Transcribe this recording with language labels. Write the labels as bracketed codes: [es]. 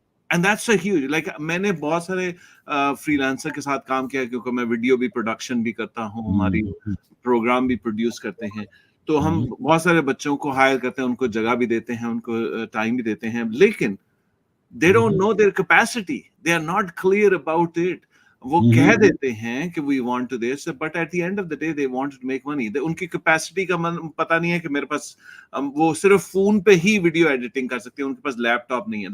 [en] and that's a huge, [ur] like میں نے بہت سارے فری لانسر کے ساتھ کام کیا، کیونکہ میں ویڈیو بھی پروڈکشن بھی کرتا ہوں، ہماری پروگرام بھی پروڈیوس کرتے ہیں. تو ہم بہت سارے بچوں کو ہائر کرتے ہیں، ان کو جگہ بھی دیتے ہیں، ان کو ٹائم بھی دیتے ہیں، لیکن [en] they don't know their capacity, they are not clear about it. [ur] وہ کہہ دیتے ہیں کہ [en] we want to this, but at the end of the day they want to make money. [ur] ان کی کیپیسٹی کا پتہ نہیں ہے کہ میرے پاس وہ صرف فون پہ ہی ویڈیو ایڈیٹنگ کر سکتے ہیں، ان کے پاس لیپ ٹاپ نہیں ہے.